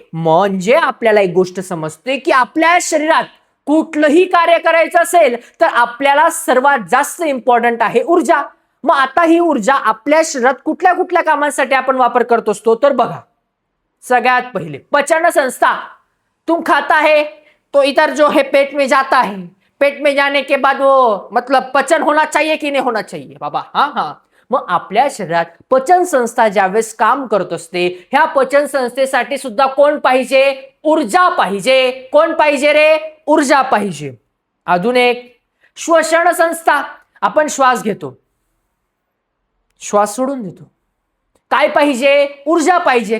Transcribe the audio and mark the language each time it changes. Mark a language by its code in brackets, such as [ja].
[mr] म्हणजे आपल्याला एक गोष्ट समजते की आपल्या शरीरात कुठलंही कार्य करायचं असेल तर आपल्याला सर्वात जास्त इम्पॉर्टंट आहे ऊर्जा. मग आता ही ऊर्जा आपल्या शरीरात कुठल्या कुठल्या कामांसाठी आपण वापर करत असतो तर बघा, सगळ्यात पहिले पचन संस्था. [hi] तुम खाता है तो इधर जो है पेट में जाता है. पेट में जाने के बाद वो मतलब पचन होना चाहिए कि नहीं होना चाहिए बाबा. हाँ. [mr] मग आपल्या शरीरात पचन संस्था ज्यावेळेस काम करत असते, ह्या पचन संस्थेसाठी सुद्धा कोण पाहिजे? ऊर्जा पाहिजे. कोण पाहिजे रे? ऊर्जा पाहिजे. अजून एक श्वसन संस्था. आपण श्वास घेतो, श्वास सोडून देतो. काय पाहिजे? ऊर्जा पाहिजे.